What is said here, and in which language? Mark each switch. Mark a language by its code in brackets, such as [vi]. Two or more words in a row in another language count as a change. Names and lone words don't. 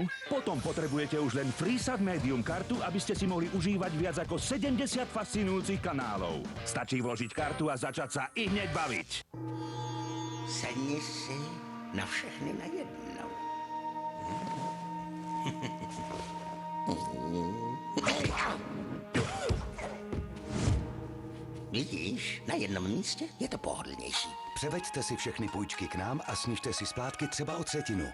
[sk] Potom potrebujete už len FreeSat Medium kartu, aby ste si mohli užívať viac ako 70 fascinujúcich kanálov. Stačí vložiť kartu a začať sa i hneď baviť. [cs] Sedni si na všechny najednou. Vidíš, na jednom místě je to pohodlnější. Převeďte si všechny půjčky k nám a snižte si splátky třeba o 1/3.